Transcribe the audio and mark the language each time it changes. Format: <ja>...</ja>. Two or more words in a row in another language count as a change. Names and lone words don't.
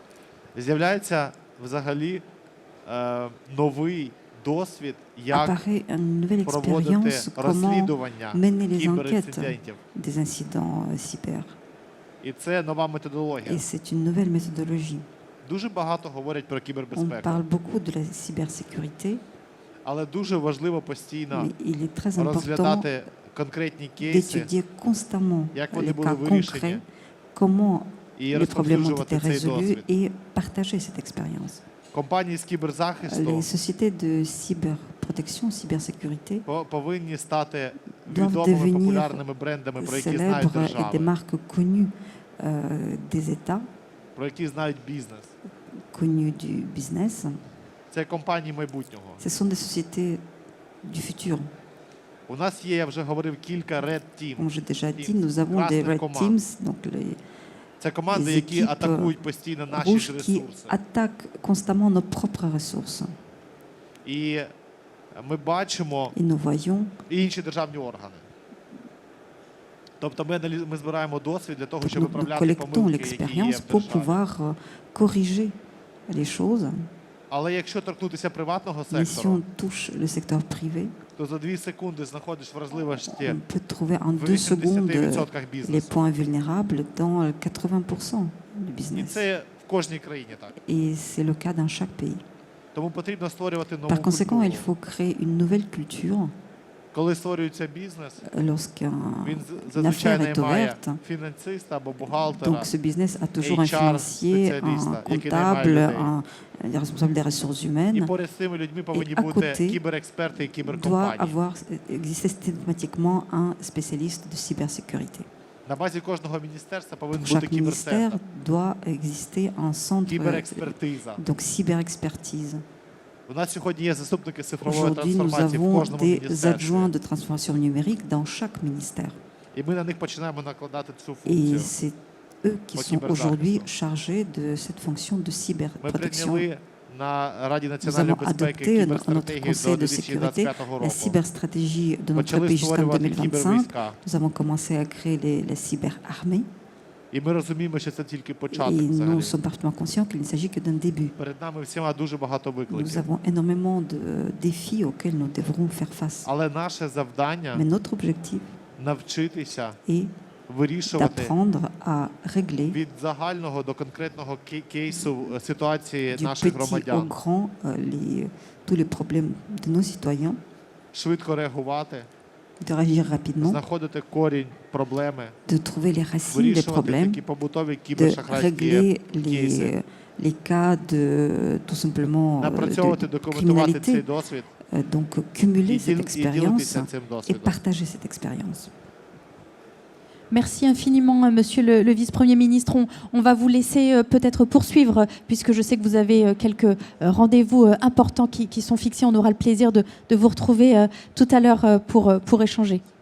<fr>Apparaît une nouvelle expérience, comment mener les enquêtes des incidents cyber. Et c'est une nouvelle méthodologie.</fr> <uk>Дуже багато говорять про</uk> <fr>On</fr> <uk>кібербезпеку.</uk> <fr>parle beaucoup de la cybersécurité,</fr> <uk>Але дуже важливо постійно</uk> <fr>mais il est très important</fr> <uk>розглядати конкретні кейси,</uk> <fr>d'étudier constamment</fr> <uk>як вони</uk> <fr>les</fr> <uk>були</uk> <fr>cas</fr> <uk>вирішені,</uk> <fr>concrets, comment</fr> <uk>і</uk> <fr>les problèmes ont</fr> <uk>розповсюджувати</uk> <fr>été</fr> <uk>цей</uk> <fr>résolus</fr> <uk>досвід.</uk> <fr>et partager cette expérience.</fr> <uk>Компанії з кіберзахисту</uk> <fr>Les sociétés de cyberprotection, cybersécurité</fr> <uk>повинні стати</uk> <fr>doivent</fr> <uk>відомими</uk> <fr>devenir</fr> <uk>популярними брендами, про які знають</uk> <fr>célèbres et des</fr> <uk>держави,</uk> <fr>marques connues des États,</fr> <uk>про які знають бізнес.</uk> <fr>connues du business.</fr> <uk>Це компанії майбутнього.</uk> <fr>Ce sont des sociétés du futur.</fr> <uk>У нас є, я вже говорив, кілька</uk> <en>Red Team.</en> <fr>Comme j'ai déjà dit, nous avons des</fr> <en>Red Teams,</en> <fr>donc les</fr> <uk>Це команди, які</uk> <fr>équipes</fr> <uk>атакують постійно наші</uk> <fr>rouges</fr> <uk>ж</uk> <fr>qui</fr> <uk>ресурси.</uk> <fr>attaquent constamment nos propres ressources.</fr> <uk>І ми бачимо</uk> <fr>Et nous voyons</fr> <uk>і інші державні органи. Тобто ми збираємо досвід для того, щоб</uk> <fr>nous</fr> <uk>виправляти</uk> <fr>collectons</fr> <uk>помилки, які є</uk> <fr>l'expérience</fr> <uk>в</uk> <fr>pour</fr> <uk>державі.</uk> <fr>pouvoir corriger les choses.</fr> <uk>Але якщо торкнутися приватного</uk> <fr>Mais si</fr> <uk>сектору,</uk> <fr>on touche le secteur privé,</fr> <uk>то за 2 секунди знаходиш вразливості</uk> <fr>on peut trouver en</fr> <uk>в</uk> <fr>2 secondes 80% les</fr> <uk>бізнесу.</uk> <fr>points vulnérables dans 80% du</fr> <uk>І</uk> <fr>business.</fr> <uk>це в кожній країні так.</uk> <fr>Et c'est le cas dans chaque pays.</fr> <uk>Тому потрібно створювати нову</uk> <fr>Par conséquent, il</fr> <uk>культуру.</uk> <fr>faut créer une nouvelle culture</fr> <uk>Коли створюється бізнес,</uk> <fr>lorsqu'une</fr> <uk>він</uk> <fr>affaire</fr> <uk>зазвичай</uk> <fr>est</fr> <uk>має</uk> <fr>ouverte.</fr> <uk>фінансиста або бухгалтера,</uk> <fr>Donc ce business a toujours un HR financier, un spécialiste, comptable,</fr> <uk>людей.</uk> <fr>un responsable des ressources</fr> <uk>і</uk> <fr>humaines.</fr> <uk>поряд з цими людьми повинні</uk> <fr>à</fr> <uk>бути</uk> <fr>côté,</fr> <uk>кіберексперти і</uk> <fr>Doit</fr> <uk>кіберкомпанії.</uk> <fr>avoir existé systématiquement un spécialiste de cybersécurité.</fr> <uk>На базі кожного міністерства повинен</uk> <fr>Pour</fr> <uk>бути</uk> <fr>chaque ministère</fr> <uk>кіберцентр,</uk> <fr>doit exister un centre,</fr> <uk>кіберекспертиза.</uk> <fr>donc cyberexpertise.</fr> <uk>У нас сьогодні є заступники цифрової</uk> <fr>Aujourd'hui, nous</fr> <uk>трансформації в</uk> <fr>avons</fr> <uk>кожному</uk> <fr>des</fr> <uk>міністерстві.</uk> <fr>adjoints de transformation numérique dans chaque ministère.</fr> <uk>І ми на них починаємо накладати цю</uk> <fr>Et</fr> <uk>функцію.</uk> <fr>c'est eux qui Au sont cyberzahist. aujourd'hui chargés de cette fonction de</fr> <uk>Ми</uk> <fr>cyberprotection.</fr> <uk>прийняли на Раді</uk> <fr>Nous</fr> <uk>національної</uk> <fr>avons</fr> <uk>безпеки</uk> <fr>adopté notre</fr> <uk>кіберстратегію</uk> <fr>Conseil</fr> <uk>до</uk> <fr>de sécurité 2025 la</fr> <uk>року.</uk> <fr>cyberstratégie de notre</fr> <uk>Почали</uk> <fr>pays jusqu'en</fr> <uk>створювати</uk> <fr>2025.</fr> <uk>кібервійська.</uk> <fr>Nous avons commencé à créer la cyberarmée.</fr> <uk>І ми розуміємо, що це тільки</uk> <fr>Et</fr> <uk>початок</uk> <fr>nous</fr> <uk>взагалі.</uk> <fr>sommes parfaitement conscients qu'il ne s'agit que d'un début.</fr> <uk>Перед нами всіма дуже багато</uk> <fr>Nous</fr> <uk>викликів.</uk> <fr>avons énormément de défis auxquels nous devrons faire face.</fr> <uk>Але наше завдання</uk> <fr>Mais notre objectif</fr> <uk>навчитися</uk> <fr>est</fr> <uk>вирішувати</uk> <fr>d'apprendre à régler</fr> <uk>від загального до конкретного кейсу ситуації</uk> <fr>du</fr> <uk>наших</uk> <fr>petit au</fr> <uk>громадян,</uk> <fr>grand tous les problèmes de nos citoyens,</fr> <uk>швидко реагувати,</uk> <fr>de réagir rapidement,</fr> <uk>знаходити корінь проблеми,</uk> <fr>de trouver les racines des</fr> <uk>вирішувати</uk> <fr>problèmes,</fr> <uk>такі побутові</uk> <fr>de</fr> <uk>кібершахрайські</uk> <fr>régler</fr> <uk>кейси,</uk> <fr>les cas de tout simplement</fr> <uk>напрацьовувати,</uk> <fr>de</fr> <uk>документувати цей</uk> <fr>criminalité.</fr> <uk>досвід</uk> <fr>Donc cumuler cette</fr> <uk>і</uk> <fr>expérience</fr> <uk>ділитися цим</uk> <fr>et</fr> <uk>досвідом.</uk> <fr>partager cette expérience. Merci infiniment, Monsieur le Vice-Premier ministre. On va vous laisser peut-être poursuivre, puisque je sais que vous avez quelques rendez-vous importants qui sont fixés. On aura le plaisir de vous retrouver tout à l'heure pour échanger.</fr>